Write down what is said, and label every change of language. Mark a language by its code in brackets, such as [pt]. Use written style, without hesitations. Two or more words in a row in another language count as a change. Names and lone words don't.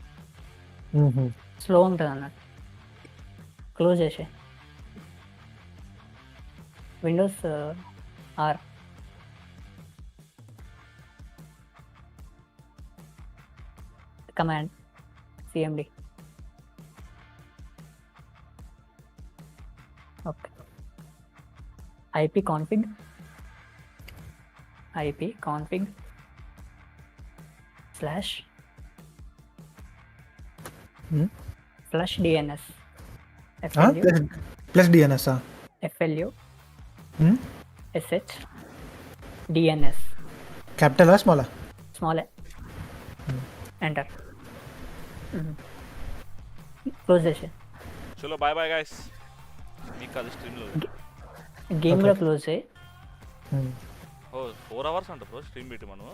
[te] స్లో ఉంటుంది అన్నట్టు. క్లోజ్ చేసే విండోస్ ఆర్. [en] కమాండ్ CMD. ఓకే. IP config /flush DNS ప్లస్ DNS FLU SH DNS. capital small? small. enter. close చేసే. [te] చలో [en] bye bye guys. [te] మీకు అది స్ట్రీమ్లో గేమ్ కూడా క్లోజ్ చేయి. 4 hours అంట బ్రో స్ట్రీమ్ పెట్టి మనం.